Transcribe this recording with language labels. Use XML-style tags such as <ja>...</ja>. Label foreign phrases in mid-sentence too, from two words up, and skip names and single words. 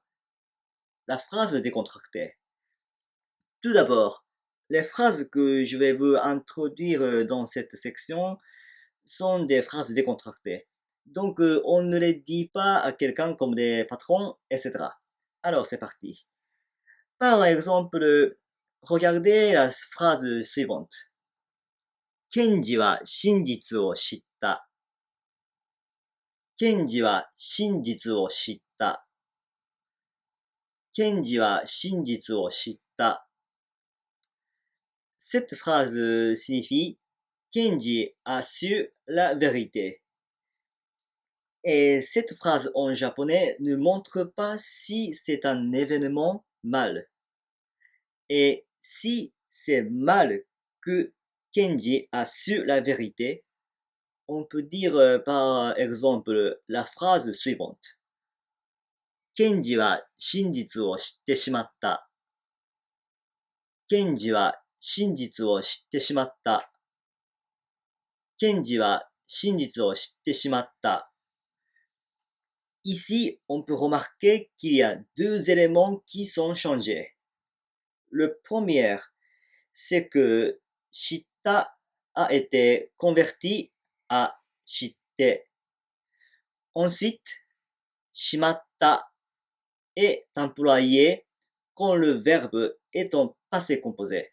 <fr>La phrase décontractée. Tout d'abord, les phrases que je vais vous introduire dans cette section sont des phrases décontractées. Donc, on ne les dit pas à quelqu'un comme des patrons, etc. Alors, c'est parti. Par exemple, regardez la phrase suivante.</fr> <ja>検事は真実を知った。検事は真実を知った。検事は真実を知った。</ja> <fr>Cette phrase signifie Kenji a su la vérité. Et cette phrase en japonais ne montre pas si c'est un événement mal. Et si c'est mal que Kenji a su la vérité, on peut dire par exemple la phrase suivante.</fr> <ja>ケンジは真実を知ってしまった。ケンジは真実を知ってしまった。ケンジは真実を知ってしまった。</ja> <fr>Ici, on peut remarquer qu'il y a deux éléments qui sont changés. Le premier, c'est que shitta a été converti à shitte. Ensuite, shimatta est employé quand le verbe est en passé composé.</fr>